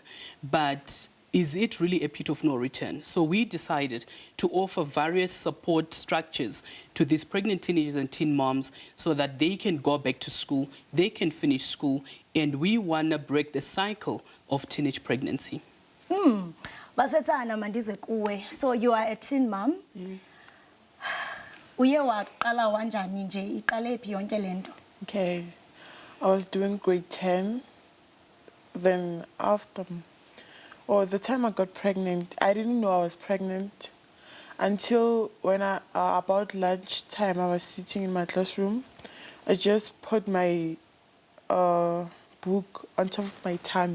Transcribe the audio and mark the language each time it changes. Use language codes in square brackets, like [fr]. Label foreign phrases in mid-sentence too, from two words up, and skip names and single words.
[en] But is it really a pit of no return? So we decided to offer various support structures to these pregnant teenagers and teen moms so that they can go back to school, they can finish school, and we want to break the cycle of teenage pregnancy. [xh] Basetsana mandize kuwe. [en] So you are a teen mom? Yes. [xh] Uye waqala wanjani nje iqale phi yonke lento? [en] Okay, I was doing grade 10. Then the time I got pregnant, I didn't know I was pregnant until when about lunchtime, I was sitting in my classroom. I just put my book on top of my tummy.